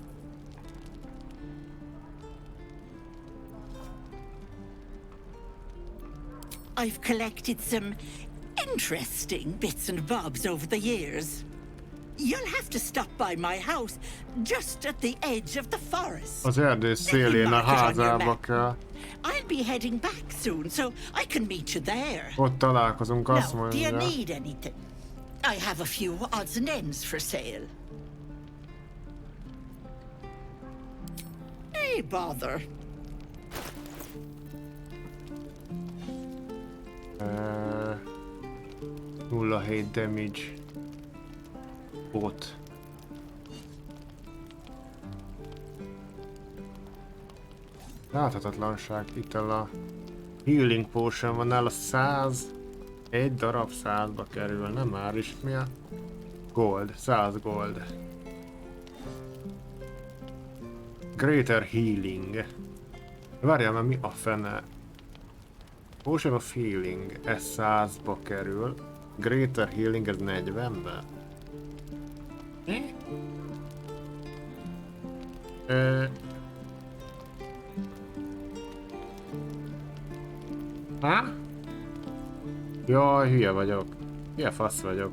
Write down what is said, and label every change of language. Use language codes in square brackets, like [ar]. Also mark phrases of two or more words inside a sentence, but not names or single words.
[en] I've collected some interesting bits and bobs over the years. You'll have to stop by my house, just at the edge of the forest. [hu] Az erdő szélén a házába kell. [en] I'll be heading back soon, so I can meet you there. [hu] Ott találkozunk, azt [en] Now, do you [hu] mondja. [en] need anything? I have a few odds and ends for sale. Hey, bother. 0,7 damage. Bot. [hu] Láthatatlanság, itt a [en] healing potion [hu] van nála 100. Egy darab 100-ba kerül, nem már is mi a gold, 100 gold. [en] Greater healing. [hu] Várjál, mert mi a fene? [en] Potion of healing, [hu] ez 100-ba kerül. [en] Greater healing, [hu] ez 40-be. Há? Jaj, hülye vagyok. Hülye fasz vagyok.